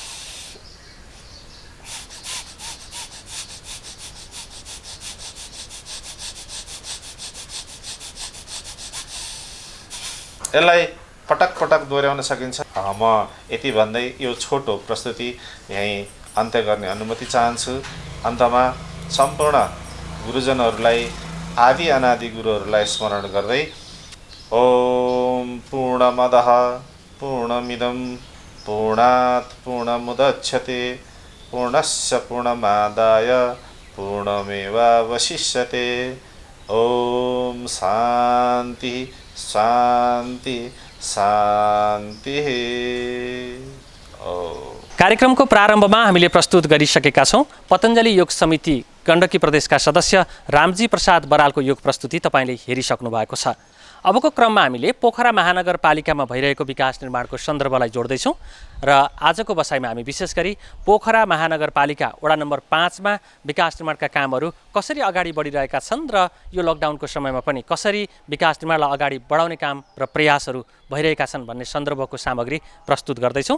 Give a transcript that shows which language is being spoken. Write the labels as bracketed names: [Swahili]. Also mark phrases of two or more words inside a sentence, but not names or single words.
[Nepali] यसलाई पटक पटक दोहोऱ्याउन सकिन्छ। म यति भन्दै यो छोटो प्रस्तुति यहीँ अन्त्य गर्ने अनुमति चाहन्छु। अन्तमा सम्पूर्ण गुरुजनहरूलाई आदि अनादि गुरुहरूलाई स्मरण गर्दै [Sanskrit] ओम पूर्णमदः पूर्णमिदं पूर्णात् पूर्णमुदच्यते पूर्णस्य पूर्णमादाय पूर्णमेवावशिष्यते। ओम शान्ति शान्ति शान्ति। [Nepali] कार्यक्रमको प्रारम्भमा हामीले प्रस्तुत गरिसकेका छौँ पतञ्जलि योग समिति गण्डकी प्रदेशका सदस्य रामजी प्रसाद बरालको योग प्रस्तुति तपाईँले हेरिसक्नु भएको छ। अबको क्रममा हामीले पोखरा महानगरपालिकामा भइरहेको विकास निर्माणको सन्दर्भलाई जोड्दैछौँ र आजको बसाइमा हामी विशेष गरी पोखरा महानगरपालिका वडा नम्बर 5 मा विकास निर्माणका कामहरू कसरी अगाडि बढिरहेका छन् र यो लकडाउनको समयमा पनि कसरी विकास निर्माणलाई अगाडि बढाउने काम र प्रयासहरू भइरहेका छन् भन्ने सन्दर्भको सामग्री प्रस्तुत गर्दैछौँ।